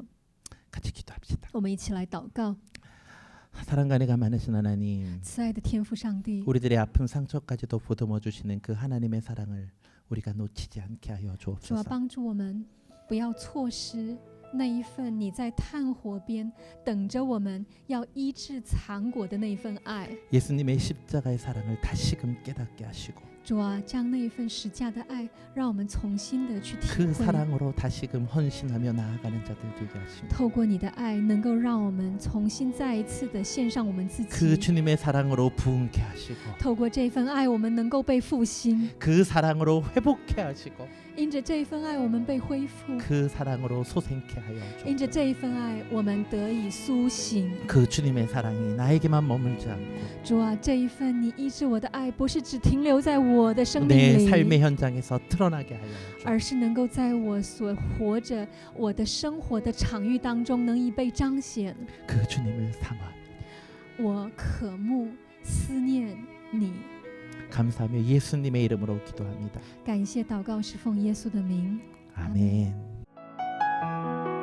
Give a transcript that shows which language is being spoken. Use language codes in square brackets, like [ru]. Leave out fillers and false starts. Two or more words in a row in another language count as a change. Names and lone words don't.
[ko] 같이 기도합시다. [zh] 我们一起来祷告。 [ko] 사랑과 은혜가 많으신 하나님, [zh] 慈爱的天父上帝， [ko] 우리들의 아픔 상처까지도 보듬어 주시는 그 하나님의 사랑을 우리가 놓치지 않게 하여 [zh] 主啊， [ko] 주옵소서. [zh] 帮助我们不要错失那一份你在炭火边等着我们要医治残果的那一份爱。 [ko] 예수님의 십자가의 사랑을 다시금 깨닫게 하시고 [zh] 主啊，将那一份十架的爱，让我们重新的去体 [ko] 그 [zh] 会。 [ko] 사랑으로 다시금 헌신하며 나아가는 자들 되게 하십니다. [zh] 透过你的爱，能够让我们重新再一次的献上我们自 [ko] 그 [zh] 己。 [ko] 주님의 사랑으로 부흥케 하시고 [zh] 透过这份爱，我们能够被复兴； [ko] 그 사랑으로 회복케 하시고 [zh] 因着这一份爱，我们被恢复； [ko] 그 사랑으로 소생케 하여 [zh] 因着 [ko] 주옵소서. [zh] 这一份爱，我们得以苏醒。 [ko] 그 주님의 사랑이 나에게만 머물지 않고 [zh] 主啊，这一份你医治我的爱，不是只停留在我的生命 [ko] 내 [zh] 里， [ko] 삶의 현장에서 드러나게 하여 주옵소서. [zh] 而是能够在我所活着我的生活的场域当中，能以被彰显。 [ko] 그 주님을 삼아 [zh] 我渴慕思念你， [ko] 감사하며 예수님의 이름으로 기도합니다. [zh] 感谢祷告是奉耶稣的名。 [ko] 아멘.